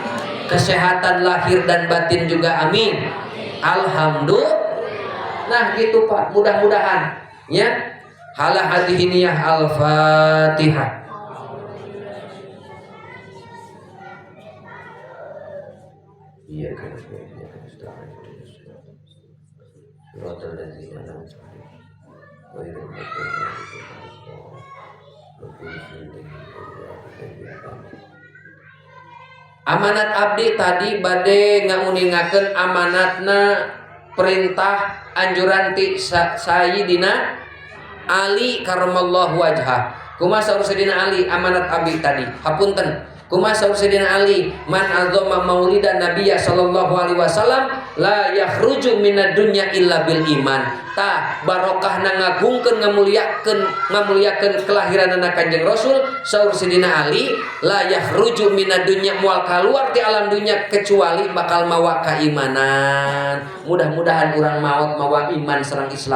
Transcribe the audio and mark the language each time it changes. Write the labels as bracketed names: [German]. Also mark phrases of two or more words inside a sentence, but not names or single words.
[Indonesian] Kesehatan lahir dan batin juga. Amin. Alhamdulillah. Nah gitu Pak, mudah-mudahan ya. [Arabic] هل هذه نية الفاتحة. [Indonesian] Iya kan. [Sundanese] Amanat abdi tadi bade ngauningakeun amanatna perintah anjuran ti Sayyidina Ali [Arabic] كرم الله وجهه. [Sundanese] Kumaha saur Sayyidina Ali amanat abdi tadi? Hapunten. Kumaha saur Sayyidina Ali, [Arabic] من عظم مولد النبي صلى الله عليه وسلم لا يخرج من الدنيا إلا بالإيمان. [Sundanese] Ta barokahna ngagungkeun ngamuliakeun kelahiranna Kanjeng Rasul. Saur Sayyidina Ali, [Arabic] لا يخرج من الدنيا [Sundanese] moal kaluar ti alam dunya kecuali bakal mawa keimanan. Mudah-mudahan urang maot mawa iman sareng Islam.